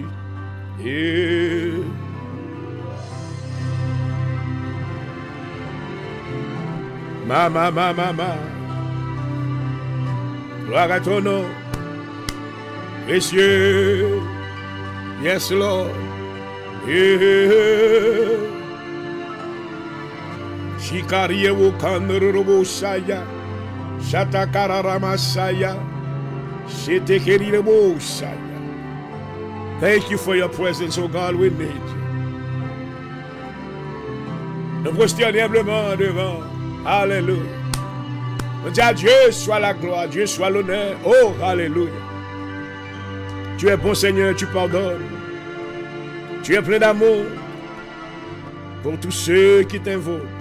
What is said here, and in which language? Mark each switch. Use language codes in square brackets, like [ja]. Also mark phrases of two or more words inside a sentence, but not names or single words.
[fr] Et... Ma. Gloire à ton nom. Messieurs. [en] Yes, Lord. Shikariye wokandorobo saya. Shatakararama saya. Shetekerimo saya. Thank you for your presence, oh God, we need you. [fr] Nous prosternons humblement devant. Alléluia. On dit à Dieu soit la gloire, Dieu soit l'honneur. Oh, alléluia. Tu es bon Seigneur, tu pardonnes. Tu es plein d'amour pour tous ceux qui t'invoquent.